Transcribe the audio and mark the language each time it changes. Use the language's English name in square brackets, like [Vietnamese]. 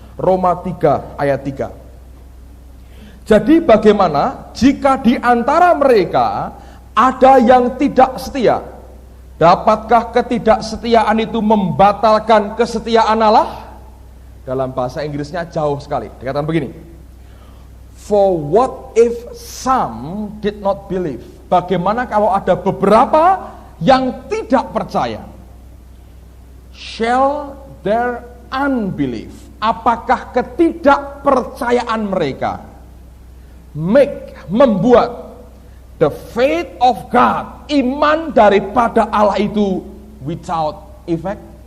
[Indonesian] Roma 3 ayat 3. Jadi bagaimana jika di antara mereka ada yang tidak setia? Dapatkah ketidaksetiaan itu membatalkan kesetiaan Allah? Dalam bahasa Inggrisnya jauh sekali. Dikatakan begini. [English] For what if some did not believe? [Indonesian] Bagaimana kalau ada beberapa yang tidak percaya? [English] Shall their unbelief, [Indonesian] apakah ketidakpercayaan mereka membuat [English] the faith of God, [Indonesian] iman daripada Allah itu [English] without effect?